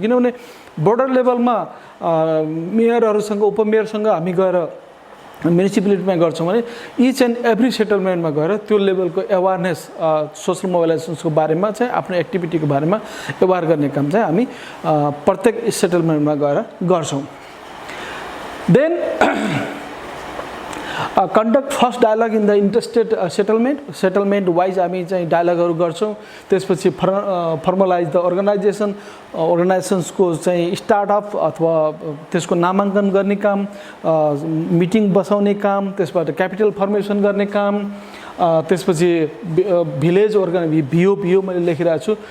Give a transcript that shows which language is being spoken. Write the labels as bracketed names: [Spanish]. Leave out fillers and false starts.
[Nepali] किनभने बोर्डर लेभलमा मेयरहरुसँग उपमेयरसँग हामी गएर म्युनिसिपालिटीमा गर्छौं भने इच एन्ड एभ्री सेटलमेन्टमा गएर त्यो लेभलको अवेरनेस सोशल मोबिलाइजेसनको बारेमा चाहिँ आफ्नो एक्टिभिटीको बारेमा अवेयर गर्ने काम चाहिँ हामी प्रत्येक सेटलमेन्टमा गएर गर्छौं. [English] then conduct first dialogue in the interstate settlement wise [Nepali] हामी चाहिँ डायलगहरु गर्छौं. त्यसपछि [English] formalise the organisations [Nepali] को चाहिँ स्टार्ट अप अथवा त्यसको नामाङ्कन गर्ने काम, मिटिङ बसाउने काम, त्यसबाट क्यापिटल फर्मेसन गर्ने काम, त्यसपछि भिलेज भिओ मैले लेखिरहेको छु.